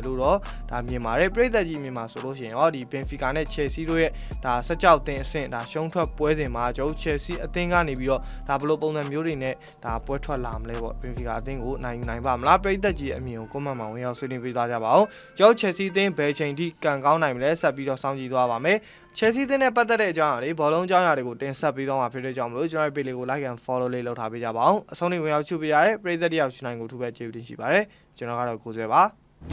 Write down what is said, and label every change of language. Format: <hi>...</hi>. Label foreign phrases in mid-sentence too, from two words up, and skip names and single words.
<my>လို့တော့ဒါမြင်ပါတယ်ပြည်သက်ကြီးမြင်ပါဆိုလို့ရှိရင်ဟောဒီ Benfica နဲ့ Chelsea တို့ရဲ့ဒါ16အသင်းအဆင့်ဒါရှုံးထွက်ပွဲစဉ်မှာကျွန်တော် Chelsea အသင်းကနေပြီးတော့ဒါဘယ်လိုပုံစံမျိုးတွေနဲ့ဒါပွဲထွက်လာမလဲပေါ့ Benfica အသင်းကိုနိုင်ယူနိုင်ပါမလားပြည်သက်ကြီးအမြင်ကို comment မှာဝင်ရောက်ဆွေးနွေးပေးသွားကြပါအောင်ကျွန်တော် Chelsea အသင်းဘယ်ချိန်ထိကန်ကောင်းနိုင်မလဲဆက်ပြီးတော့စောင့်ကြည့်သွားပါမယ်Chelsea အသင်းနဲ့ပတ်သက်တဲ့အကြောင်းအရာတွေဘောလုံးအကြောင်းအရာတွေကိုတင်ဆက်ပေးသွားမှာဖြစ်တဲ့ကြောင့်မလို့ကျွန်တော်ရဲ့ page လေးကို</my> <en>like and follow</en> <my>လေးလုပ်ထားပေးကြပါအောင်အဆုံးထိဝင်ရောက်ချူပေးရတဲ့ပရိသတ်တယောက်ချင်းတိုင်းကိုထူးပဲကျေးဇူးတင်ရှိပါတယ်ကျွန်တော်ကတော့ကိုယ်ဆွဲပါ</my>